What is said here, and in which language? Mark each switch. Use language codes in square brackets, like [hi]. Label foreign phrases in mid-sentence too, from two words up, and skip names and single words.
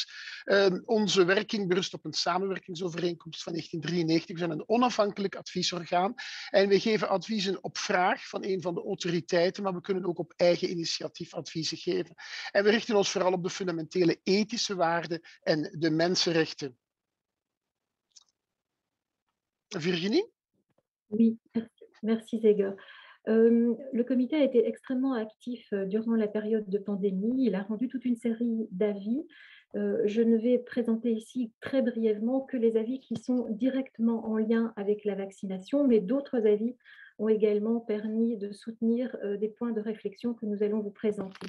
[nl] Onze werking berust op een samenwerkingsovereenkomst van 1993. We zijn een onafhankelijk adviesorgaan en we geven adviezen op vraag van een van de autoriteiten, maar we kunnen ook op eigen initiatief adviezen geven. En we richten ons vooral op de fundamentele ethische waarden en de mensenrechten. Virginie? [fr] Oui, merci Zeger. Le comité a été extrêmement actif durant la période de pandémie. Il a rendu toute une série d'avis. Je ne vais présenter ici très brièvement que les avis qui sont directement en lien avec la vaccination, mais d'autres avis ont également permis de soutenir des points de réflexion que nous allons vous présenter.